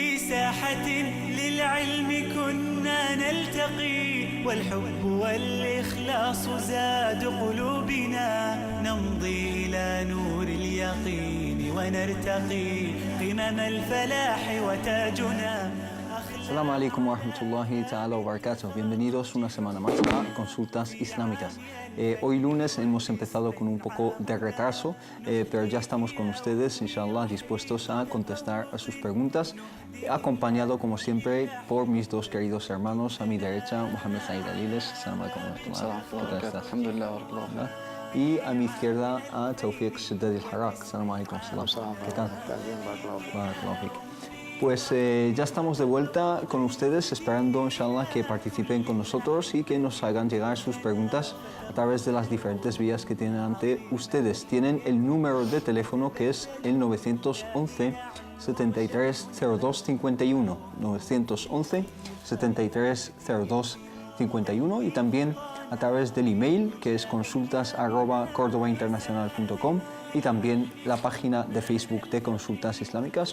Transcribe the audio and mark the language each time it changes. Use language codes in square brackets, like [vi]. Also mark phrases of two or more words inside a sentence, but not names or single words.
[ar] ساحة للعلم كنا نلتقي والحب والإخلاص زاد قلوبنا نمضي إلى نور اليقين ونرتقي قمم الفلاح وتاجنا. السلام عليكم ورحمة الله تعالى وبركاته. [es] Bienvenidos una semana más a Consultas Islámicas. Hoy lunes hemos empezado con un poco de retraso, pero ya estamos con ustedes, inshallah, dispuestos a contestar a sus preguntas, acompañado como siempre por mis dos queridos hermanos. A mi derecha, Mohamed Said Aliles. [ar] السلام عليكم ورحمة الله. [es] ¿Qué tal estás? [ar] الحمد لله، بارك الله. [es] Y a mi izquierda, a Tawfiq Shaddad al-Harak. [ar] السلام عليكم. [es] ¿Qué tal? [ar] بارك الله فيك. [es] Pues ya estamos de vuelta con ustedes, esperando, inshallah, que participen con nosotros y que nos hagan llegar sus preguntas a través de las diferentes vías que tienen ante ustedes. Tienen el número de teléfono que es el 911 73 02 51, 911 73 02 51, y también a través del email que es consultas@cordobainternacional.com, y también la página de Facebook de Consultas Islámicas.